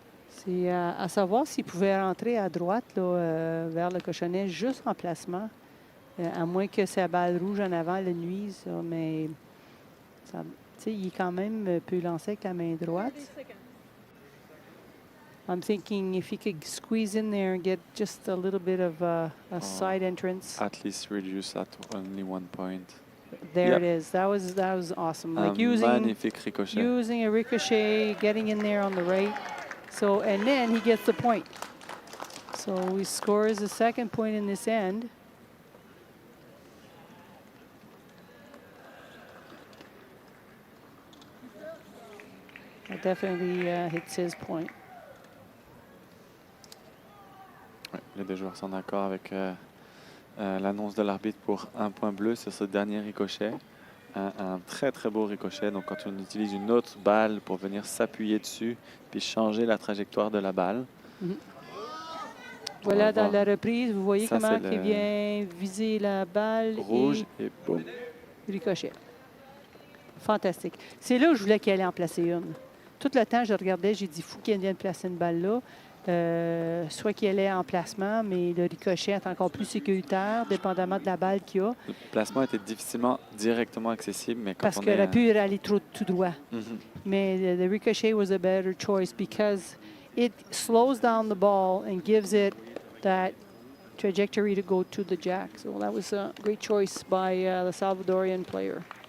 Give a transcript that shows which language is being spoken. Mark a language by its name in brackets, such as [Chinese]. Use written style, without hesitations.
[French] C'est à savoir s'il pouvait rentrer à droite là, vers le cochonnet juste en placement, à moins que sa balle rouge en avant le nuise. Ça, mais il quand même peut lancer avec la main droite. [English] I'm thinking if he could squeeze in there and get just a little bit of a side entrance. At least reduce at only 1 point. There Yep. it is. That was awesome. Like [French] Magnifique ricochet. [English] using a ricochet, getting in there on the right. So, and then he gets the point. So he scores the second point in this end. That definitely hits his point. [French] Ouais, les deux joueurs sont d'accord avec l'annonce de l'arbitre pour un point bleu sur ce dernier ricochet. Un très très beau ricochet. Donc quand on utilise une autre balle pour venir s'appuyer dessus puis changer la trajectoire de la balle. Voilà, dans la reprise, vous voyez ça, comment il vient viser la balle. Rouge et boum. Ricochet. Fantastique. C'est là où je voulais qu'il allait en placer une. Tout le temps, je regardais, j'ai dit, fou qu'il vienne placer une balle là. Soit qu'il allait en placement, mais le ricochet est encore plus sécuritaire, dépendamment de la balle qu'il a. Le placement était difficilement directement accessible, mais quand parce qu'elle a pu aller tout droit. Mais [English] the ricochet was a better choice because it slows down the ball and gives it that trajectory to go to the jack. So that was a great choice by the Salvadorian player.